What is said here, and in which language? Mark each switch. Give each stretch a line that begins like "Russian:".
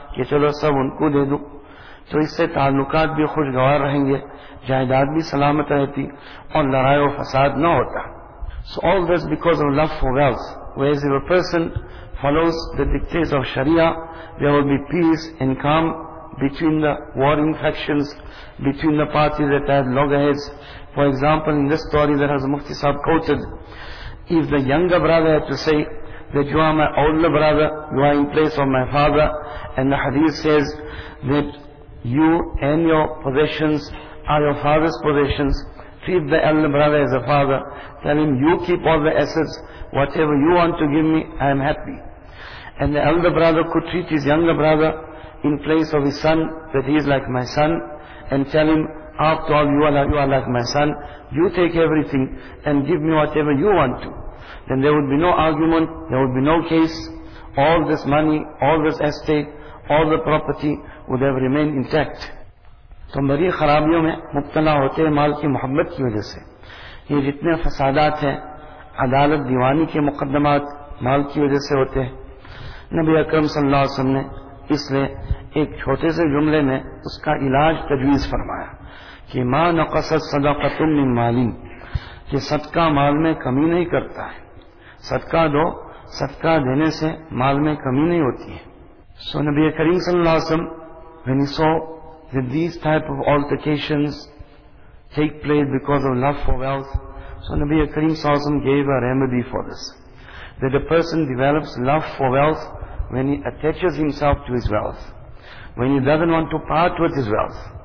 Urdu: کہ چلو سب ان کو دے دوں تو اس سے تعلقات بھی خوشگوار رہیں گے جائیداد بھی سلامت رہتی اور لڑائی و فساد نہ ہوتا.
English: So all this because of love for wealth, whereas if a person follows the dictates of Sharia, there will be peace and calm between the warring factions, between the parties that had loggerheads. For example, in this story that Hazrat Mufti Sahib quoted, if the younger brother had to say that you are my older brother, you are in place of my father, and the hadith says that you and your possessions are your father's possessions, treat the elder brother as a father, tell him you keep all the assets, whatever you want to give me, I am happy. And the elder brother could treat his younger brother in place of his son, that he is like my son, and tell him, after all you are like my son, you take everything and give me whatever you want to. Then there would be no argument, there would be no case. All this money, all this estate, all the property would have remained intact.
Urdu: تو بڑی خرابیوں میں مبتلا ہوتے ہیں مال کی محبت کی وجہ سے. یہ جتنے فسادات ہیں, عدالت دیوانی کے مقدمات مال کی وجہ سے ہوتے ہیں. نبی اکرم صلی اللہ علیہ وسلم نے اس لئے ایک چھوٹے سے جملے میں اس کا علاج تجویز فرمایا کہ
Arabic: ما نقصت صدقت من مالی,
Urdu: کہ صدقہ مال میں کمی نہیں کرتا ہے. صدقہ دو, صدقہ دینے سے مال میں کمی نہیں ہوتی ہے. سو
English: نبی کریم صلی اللہ علیہ وسلم, when he saw that these type of altercations take place because of love for wealth, so نبی کریم صلی اللہ علیہ وسلم gave a remedy for this, that a person develops love for wealth when he attaches himself to his wealth, when he doesn't want to part with his wealth.